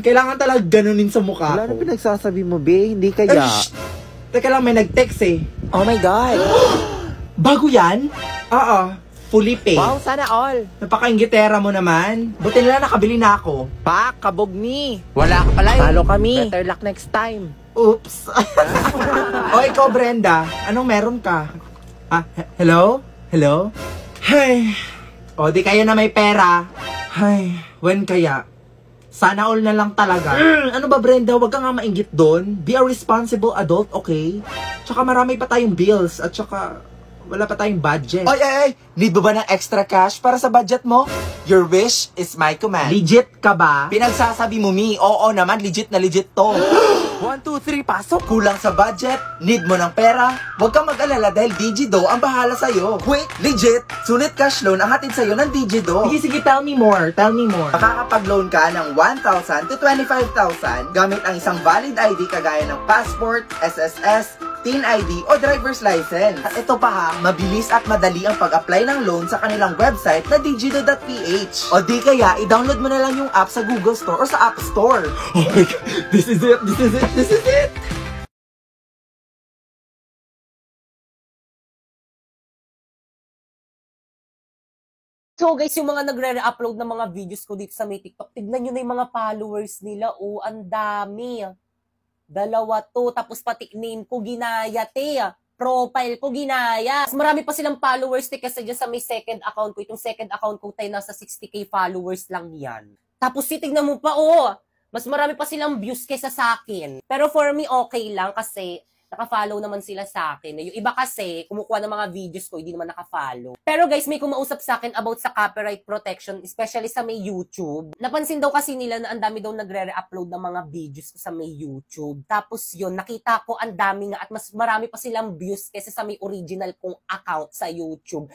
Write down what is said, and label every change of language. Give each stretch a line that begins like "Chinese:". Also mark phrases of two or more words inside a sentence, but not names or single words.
Filipino: Kailangan talaga ganunin sa mukha Wala na ko. pinagsasabi mo, be. Hindi kaya. Shh! Teka lang, may nag-text eh.
English: Oh my God.
Filipino: Bago yan? Oo.
English: Fully paid.
Filipino: Wow, sana all. Napaka-inggitera mo naman. Buti nila nakabili na ako. Pa, kabog ni. Wala ka pala eh. Talo kami.
English: Better luck next time. Oops.
Filipino: O ikaw, Brenda. Anong meron ka? Ah, hello? Hello? Hay. O di kayo na may pera. Hay. When kaya? Sana all na lang talaga. Ano ba, Brenda? Huwag ka nga mainggit doon.
English: Be a responsible adult, okay?
Filipino: Tsaka marami pa tayong bills. At tsaka wala pa tayong budget. Ay! Need mo ba ng
English: extra cash
Filipino: para sa budget mo?
English: Your wish is my command.
Filipino: Legit ka ba? Pinagsasabi mo, Mi. Oo naman, legit na legit to. 1, 2, 3, pasok. Kulang sa budget. Need mo ng pera. Huwag kang mag-alala dahil Digido ang bahala sa'yo. Quick, legit, sulit
English: cash loan
Filipino: ang hatid sa'yo ng Digido. Sige,
English: tell me more. Tell me more.
Filipino: Makakapag-loan ka ng 1,000 to 25,000 gamit ang isang
English: valid ID
Filipino: kagaya ng passport, SSS, Teen ID o
English: driver's license.
Filipino: At ito pa ha, mabilis at madali ang pag-apply ng loan sa kanilang website na digido.ph. O di kaya, i-download mo na lang yung app sa Google Store o sa App Store.
English: Oh my God. This is it. This is it. This is it. So guys,
Filipino: yung mga nagre-upload ng mga videos ko dito sa may TikTok, tignan nyo na yung mga followers nila. Oh, ang dami. 2 to, tapos pati name ko ginaya, te. Profile ko ginaya. Mas marami pa silang followers, te, kasi dyan sa may second account ko. Itong second account ko, tayo nasa 60k followers lang yan. Tapos titignan mo pa, oh, mas marami pa silang views kaysa sa akin. Pero
English: for me,
Filipino: okay lang kasi naka-follow naman sila sa akin. Yung iba kasi, kumukuha ng mga videos ko, hindi naman naka-follow. Pero guys, may kumausap sa akin about sa
English: copyright protection,
Filipino: especially sa may YouTube. Napansin daw kasi nila na ang dami daw nagre-re-upload ng mga videos sa may YouTube. Tapos yun, nakita ko ang dami nga at mas marami pa silang views kaysa sa may original kong account sa YouTube.